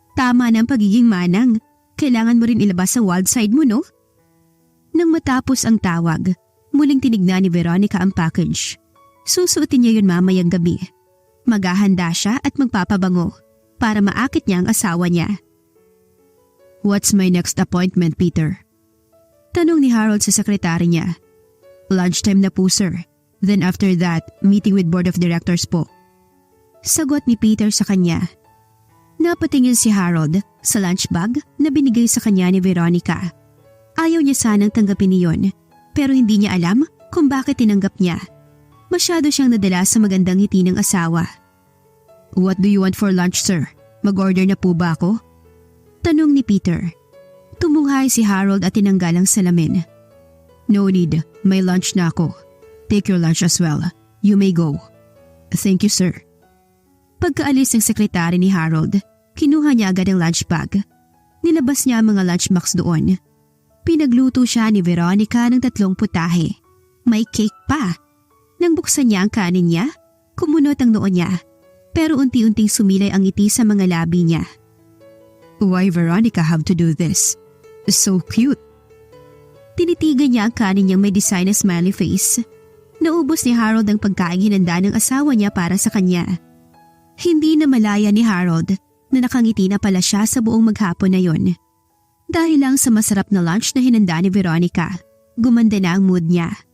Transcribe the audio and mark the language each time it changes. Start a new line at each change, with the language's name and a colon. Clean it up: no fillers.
Filipino: Tama na ang pagiging manang. Kailangan mo rin ilabas ang
English: wild side
Filipino: mo, no? Nang matapos ang tawag, muling tinignan ni Veronica ang package. Susuotin niya yun mamayang gabi. Maghahanda siya at magpapabango para maakit niya ang asawa niya.
English: What's my next appointment, Peter?
Filipino: Tanong ni Harold sa sekretary niya.
English: Lunchtime na po, sir. Then after that, meeting with board of directors po.
Filipino: Sagot ni Peter sa kanya. Napatingin si Harold sa lunch bag na binigay sa kanya ni Veronica. Ayaw niya sanang tanggapin iyon, pero hindi niya alam kung bakit tinanggap niya. Masyado siyang nadala sa magandang ngiti ng asawa.
English: "What do you want for lunch, sir?
Filipino: Mag-order na po ba ako?" Tanong ni Peter. Tumunghay si Harold at tinanggal ang salamin.
English: "No need,
Filipino: may lunch na ako.
English: Take your lunch as well. You may go." "Thank you, sir."
Filipino: Pagkaalis ng sekretary ni Harold, kinuha niya agad ang lunch bag. Nilabas niya ang mga lunchbox doon. Pinagluto siya ni Veronica ng 3 putahe. May cake pa. Nang buksan niya ang kanin niya, kumunot ang noo niya. Pero unti-unting sumilay ang ngiti sa mga labi niya.
English: "Why Veronica have to do this? So cute."
Filipino: Tinitigan niya ang kanin niyang may design na smiley face. Naubos ni Harold ang pagkain hinanda ng asawa niya para sa kanya. Hindi na malaya ni Harold na nakangiti na pala siya sa buong maghapon na yon. Dahil lang sa masarap na lunch na hinanda ni Veronica, gumanda na ang mood niya.